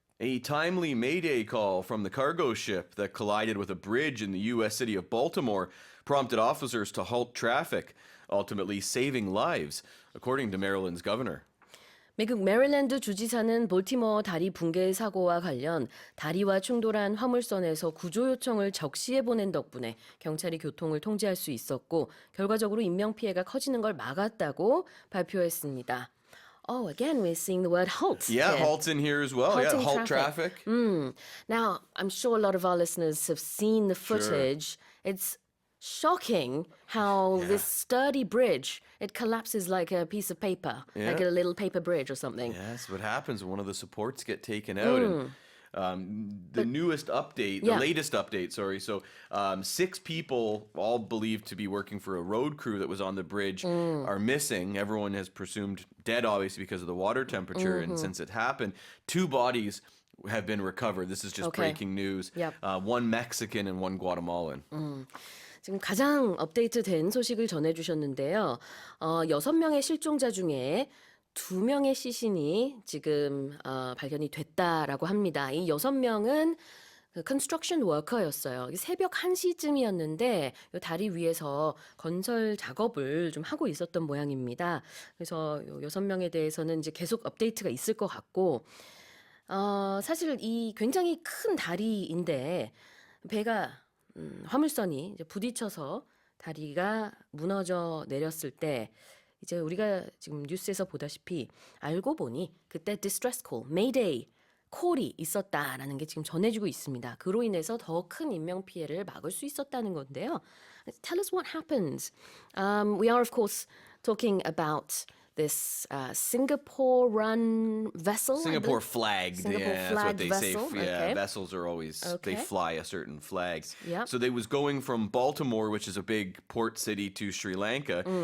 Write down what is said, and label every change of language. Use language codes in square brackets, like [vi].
[en] A timely Mayday call from the cargo ship that collided with a bridge in the U.S. city of Baltimore prompted officers to halt traffic, ultimately saving lives, according to Maryland's governor. [ko] 미국 메릴랜드 주지사는 볼티모어 다리 붕괴 사고와 관련 다리와 충돌한 화물선에서 구조 요청을 적시해 보낸 덕분에 경찰이 교통을 통제할 수 있었고 결과적으로 인명피해가 커지는 걸 막았다고 발표했습니다. [en] Oh, again, we're seeing the word halt. Yeah, halt's in here as well. Halting halt traffic. Now, I'm sure a lot of our listeners have seen the footage. It's shocking how this sturdy bridge, it collapses like a piece of paper, like a little paper bridge or something. Yeah, that's what happens when one of the supports get taken out. And the newest update, the latest update, sorry. So 6 people, all believed to be working for a road crew that was on the bridge, are missing. Everyone has presumed dead, obviously, because of the water temperature. And since it happened, 2 bodies have been recovered. This is just breaking news. Yep. 1 Mexican and 1 Guatemalan. [ko] 지금 가장 업데이트된 소식을 전해주셨는데요. 6명의 실종자 중에 2명의 시신이 지금 발견이 됐다라고 합니다. 이 6명은 construction worker였어요. 새벽 1시쯤이었는데 이 다리 위에서 건설 작업을 좀 하고 있었던 모양입니다. 그래서 6명에 대해서는 이제 계속 업데이트가 있을 것 같고 사실 이 굉장히 큰 다리인데 배가 화물선이 이제 부딪혀서 다리가 무너져 내렸을 때 이제 우리가 지금 뉴스에서 보다시피 알고 보니 그때 distress call, Mayday call이 있었다라는 게 지금 전해지고 있습니다. 그로 인해서 더 큰 인명 피해를 막을 수 있었다는 건데요. [en] Tell us what happened. We are of course talking about this Singapore-run vessel. Singapore flagged. Singapore yeah, that's what they vessel. say. Yeah, vessels are always, they fly a certain flag. Yep. So they was going from Baltimore, which is a big port city, to Sri Lanka.